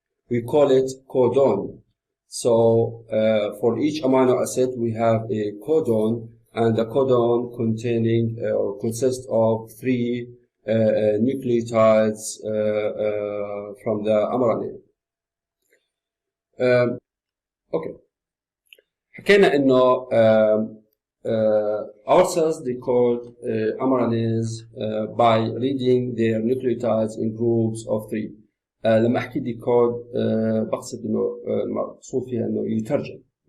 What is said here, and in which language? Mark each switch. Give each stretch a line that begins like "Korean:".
English: We call it codon. So for each amino acid we have a codon, and the codon containing or consists of 3 nucleotides from the mRNA.
Arabic: Okay. حكينا انه
English: our cells decode mRNAs by reading their nucleotides in groups of 3.
Arabic: لما احكي decode بقصد انه المقصود فيها انه يترجم.